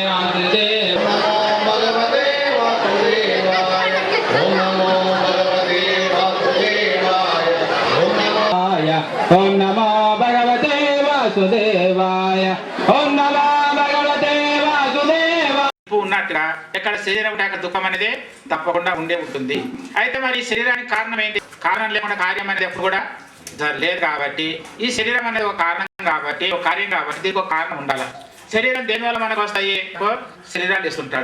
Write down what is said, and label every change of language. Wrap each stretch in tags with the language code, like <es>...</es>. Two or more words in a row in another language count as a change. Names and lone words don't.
<sa>वासुदेवाय ओम नमो भगवते वासुदेवाय ओम नमो भगवते वासुदेवाय</sa> <te>ఉన్నట్టుగా ఇక్కడ శరీరం యొక్క దుఃఖం అనేది తప్పకుండా ఉండే ఉంటుంది. అయితే మరి ఈ శరీరానికి కారణం ఏంటి? కారణం లేకుండా కార్యం అనేది ఎప్పుడు కూడా లేదు కాబట్టి ఈ శరీరం అనేది ఒక కారణం కాబట్టి ఒక కార్యం కాబట్టి దీనికి ఒక కారణం ఉండాలి. శరీరం దేనివల్ల మనకు వస్తాయి? శరీరాలు ఇస్తుంటాడు.</te>